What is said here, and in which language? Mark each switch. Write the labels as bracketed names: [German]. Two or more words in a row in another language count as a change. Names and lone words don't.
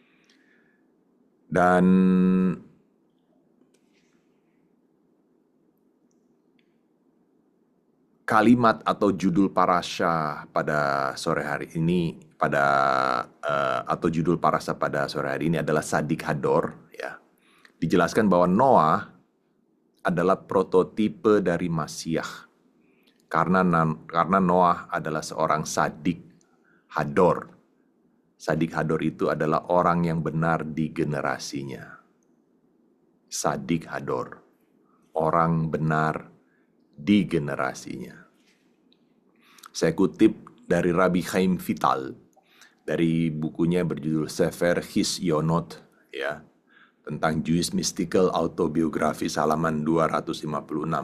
[Indonesian] Dan kalimat atau judul parasha pada sore hari ini atau judul parasha pada sore hari ini adalah Sadik Hador ya. Dijelaskan bahwa Noah adalah prototipe dari Masiah. Karena Noah adalah seorang [Hebrew] צדיק הדור. צדיק הדור [Indonesian] itu adalah orang yang benar di generasinya. [Hebrew] צדיק הדור, [Indonesian] orang benar di generasinya. Saya kutip dari Rabbi Chaim Vital, dari bukunya berjudul Sefer Hisyonot, ya, tentang Jewish Mystical Autobiography, halaman 256.